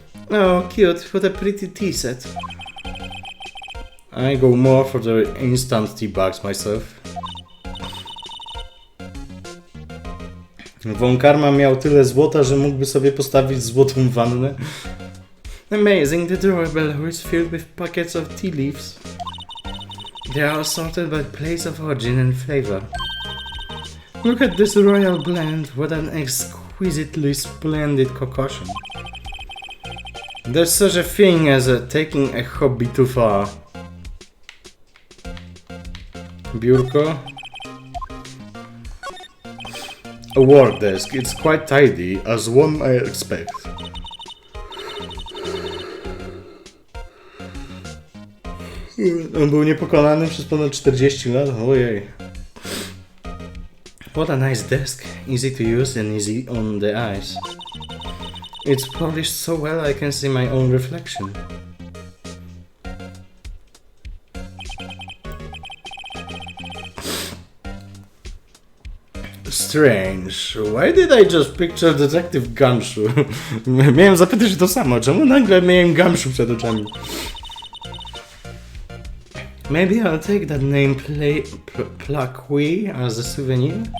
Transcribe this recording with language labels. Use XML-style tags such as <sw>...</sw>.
<en>Oh, cute. What a pretty tea set. I go more for the instant tea bags myself.</en> <pl>Von Karma miał tyle złota, że mógłby sobie postawić złotą wannę.</pl> <en>Amazing, the drawer below is filled with packets of tea leaves. They are sorted by place of origin and flavor. Look at this royal blend, what an exquisitely splendid concoction. There's such a thing as taking a hobby too far.</en> <pl>Biurko.</pl> <en>A work desk. It's quite tidy, as one might expect.</en> <pl>On był niepokonany przez ponad 40 lat. Ojej.</pl> <en>What a nice desk. Easy to use and easy on the eyes. It's polished so well I can see my own reflection. Strange. Why did I just picture Detective Gumshoe?</en> <pl>Miałem zapytać to samo. Czemu nagle miałem Gumshoe przed oczami?</pl> <en>Maybe I'll take that name Plaque as a souvenir?</en>